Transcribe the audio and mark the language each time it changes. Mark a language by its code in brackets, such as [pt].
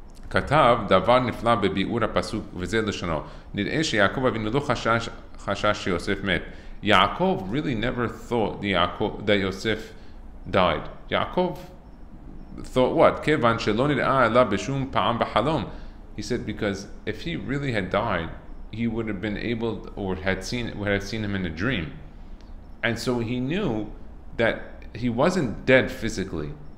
[he] כתב דבר נפלא בביאור הפסוק וזה לשונו. נראה שיעקב אבינו לא חשש שיוסף מת. [en] Yaakov really never thought that Yosef died. Yaakov thought what? [he] כיוון שלא נראה עליו בשום פעם בחלום. [en] He said because if he really had died, he would have been able, or would have seen him in a dream. And so he knew that he wasn't dead physically.